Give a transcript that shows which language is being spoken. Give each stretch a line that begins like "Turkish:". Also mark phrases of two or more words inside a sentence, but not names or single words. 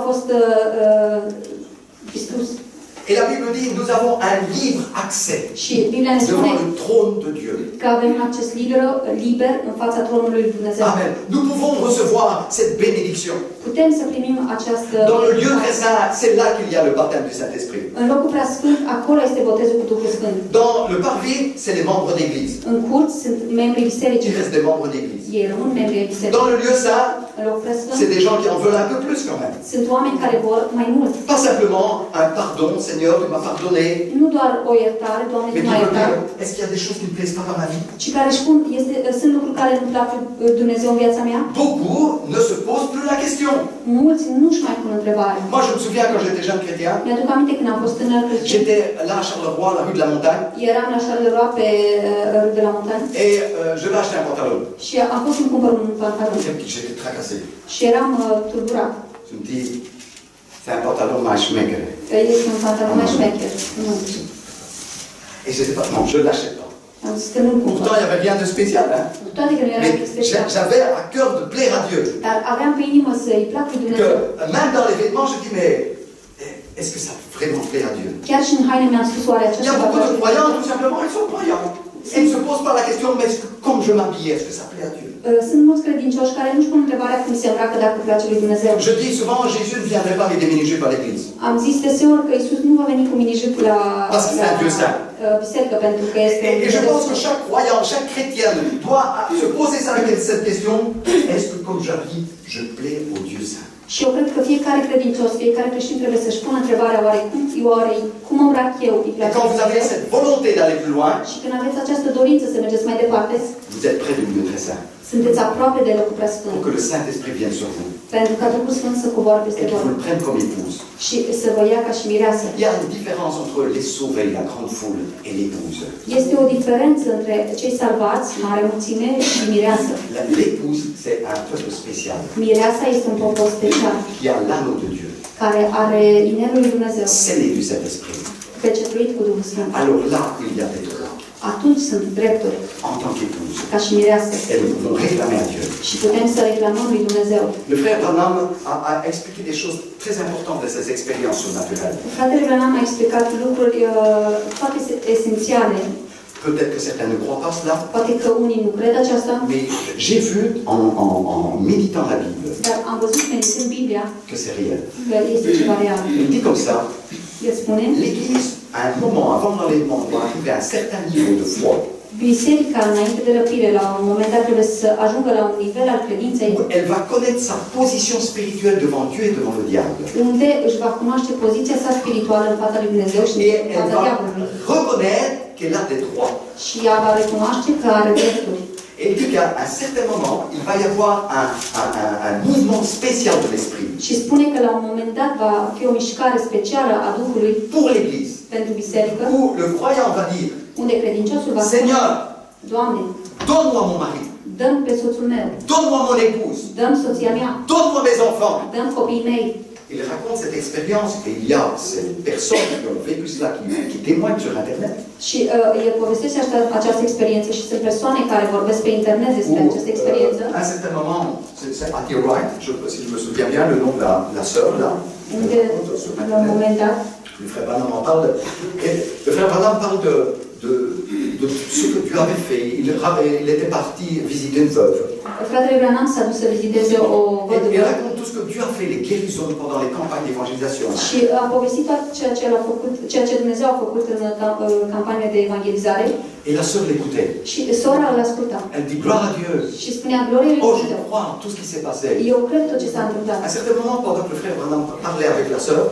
Romanian: dar acum voalul a fost distrus.
French: Et la Bible dit, nous avons un libre accès
Romanian: Și Biblia ne spune
French: devant le trône de Dieu.
Romanian: că avem un acces liber în fața tronului lui Dumnezeu. Amen.
French: Nous pouvons recevoir cette bénédiction.
Romanian: Putem să primim această...
French: Dans le lieu très saint, c'est là qu'il y a le baptême du Saint-Esprit.
Romanian: În locul preasfânt, acolo este botezul cu Duhul Sfânt.
French: Dans le parvis, c'est les membres d'église.
Romanian: În curți sunt membrii bisericii.
French: Il reste des membres d'église.
Romanian: Ei rămân membrii ai bisericii.
French: Dans le lieu saint,
Romanian: În locul preasfânt,
French: c'est des gens qui en veulent un peu plus quand même.
Romanian: sunt oameni care vor mai mult.
French: Pas simplement un pardon, Seigneur, tu m'as pardonné.
Romanian: Nu doar o iertare, Doamne,
French: Mais
Romanian: tu
French: qui
Romanian: m-ai
French: veut
Romanian: iertat,
French: dire, est-ce qu'il y a des choses qui ne plaisent pas dans ma vie?
Romanian: ci care își spun, sunt lucruri care nu plac lui Dumnezeu în viața mea.
French: Beaucoup ne se posent plus la question.
Romanian: Mulți nu-și mai pun întrebare.
French: Moi, je me souviens quand j'étais jeune chrétien,
Romanian: Mi-aduc aminte când am fost tânăr creștin.
French: j'étais là à Charleroi, la rue de la Montagne,
Romanian: Eram la Charleroi pe râul de la Montagne
French: et je vais acheter un pantalon.
Romanian: și am fost să-mi cumpăr un pantalon.
French: J'étais tracassé.
Romanian: Și eram tulburat.
French: Je me dis, c'est un pantalon Maischmecker.
Romanian: Că este un pantalon mai șmecher. Nu.
French: Et j'étais pas, non, je ne l'achète pas.
Romanian: Am zis că nu-l cumpăr.
French: Pourtant, il n'y avait rien de spécial. Hein?
Romanian: Cu toate că nu era
French: Mais
Romanian: special.
French: j'avais à cœur de plaire à Dieu.
Romanian: Dar aveam pe inimă să-i plac lui
French: Que
Romanian: Dumnezeu.
French: même dans les vêtements, je dis, mais est-ce que ça vraiment plaît à Dieu?
Romanian: Chiar și în haine mi-am spus oare
French: Il y
Romanian: aceasta
French: a
Romanian: va
French: beaucoup
Romanian: place
French: de
Romanian: lui
French: croyants,
Romanian: Dumnezeu.
French: tout simplement, ils sont croyants. Ils ne se posent pas la question, mais est-ce que, comme je m'habille, est-ce que ça plaît à Dieu?
Romanian: Sunt mulți credincioși care nu-și pun întrebarea cum se îmbracă dacă place lui Dumnezeu.
French: Je dis souvent, Jésus ne viendrait pas avec des mini-jupes à l'église.
Romanian: Am zis deseori că Iisus nu va veni cu minijupul la
French: Parce que c'est un Dieu saint.
Romanian: biserică pentru că este
French: Et je pense que chaque croyant, chaque chrétienne doit se poser cette question. Est-ce que comme j'habille, je plais au Dieu saint?
Romanian: Și eu cred că fiecare credincios, fiecare creștin trebuie să-și pună întrebarea oare cum îmbrac eu, îi
French: Et
Romanian: place
French: quand vous avez
Romanian: Dumnezeu?
French: cette volonté d'aller plus loin,
Romanian: Și când aveți această dorință să mergeți mai departe,
French: vous êtes près du lieu très saint.
Romanian: sunteți aproape de locul prea
French: Pour
Romanian: sfânt.
French: que le Saint-Esprit vienne sur vous.
Romanian: Pentru ca Duhul Sfânt să coboare
French: Et
Romanian: peste
French: qu'il vous
Romanian: voi
French: le prenne comme épouse.
Romanian: și să vă ia ca și mireasă.
French: Il y a une différence entre les sauvés, la grande foule, et l'épouse.
Romanian: Este o diferență între cei salvați, mare mulțime, și mireasă.
French: L'épouse, c'est un peuple spécial
Romanian: Mireasa este un popor special,
French: qui a l'anneau de Dieu,
Romanian: care are inelul lui Dumnezeu,
French: scellé du Saint-Esprit.
Romanian: pecetluit cu Duhul Sfânt.
French: Alors là, il y a des droits
Romanian: Atunci sunt drepturi,
French: en tant qu'épouse.
Romanian: ca și mireasă.
French: Et nous pouvons réclamer à Dieu.
Romanian: Și putem să reclamăm lui Dumnezeu.
French: Le frère Branham a expliqué des choses très importantes de ses expériences surnaturelles.
Romanian: Fratele Branham a explicat lucruri foarte esențiale.
French: Peut-être que certains ne croient pas cela,
Romanian: Poate că unii nu cred aceasta,
French: mais j'ai vu en méditant la Bible
Romanian: dar am văzut meditând Biblia
French: que c'est réel.
Romanian: că este ceva real.
French: Il dit comme ça,
Romanian: El spune,
French: l'Église, à un moment avant l'enlèvement, doit arriver à un certain niveau de foi
Romanian: biserica înainte de răpire, la un moment dat trebuie să ajungă la un nivel al credinței
French: où elle va connaître sa position spirituelle devant Dieu et devant le diable.
Romanian: unde își va cunoaște poziția sa spirituală în fața lui Dumnezeu și
French: Et
Romanian: în
French: elle
Romanian: fața
French: va
Romanian: diavolului.
French: reconnaître qu'elle a des droits.
Romanian: Și ea va recunoaște că are drepturi.
French: Et il dit qu'à un certain moment, il va y avoir un mouvement spécial de l'esprit
Romanian: Și spune că la un moment dat va fi o mișcare specială a Duhului
French: pour l'Église,
Romanian: pentru biserică,
French: où le croyant va dire,
Romanian: unde credinciosul va spune,
French: Seigneur,
Romanian: Doamne,
French: donne-moi mon mari,
Romanian: dăm pe soțul meu,
French: donne-moi mon épouse,
Romanian: dăm soția mea,
French: donne-moi mes enfants.
Romanian: dăm copiii mei.
French: Il raconte cette expérience et il y a ces personnes qui ont vécu cela, qui témoignent sur Internet.
Romanian: Și el povestește această experiență și sunt persoane care vorbesc pe internet despre această experiență.
French: À un certain moment, c'est Hattie Wright, si je me souviens bien, le nom de la sœur, là.
Romanian: Unde, la un moment dat,
French: Le frère Branham en parle. Et le frère Branham parle de ce que Dieu avait fait. Il était parti visiter une veuve.
Romanian: fratele Branham s-a dus să viziteze o
French: Et il
Romanian: văduvă
French: raconte tout ce que Dieu a fait, les guérisons pendant les campagnes d'évangélisation.
Romanian: și a povestit tot ceea ce Dumnezeu a făcut în campania de evangelizare
French: Et la sœur l'écoutait.
Romanian: și sora îl asculta.
French: Elle dit gloire à Dieu.
Romanian: Și spunea, glorie lui
French: Oh, je
Romanian: Dumnezeu.
French: crois en tout ce qui s'est passé.
Romanian: Eu cred tot ce s-a întâmplat.
French: À un certain moment, pendant que le frère Branham parlait avec la sœur,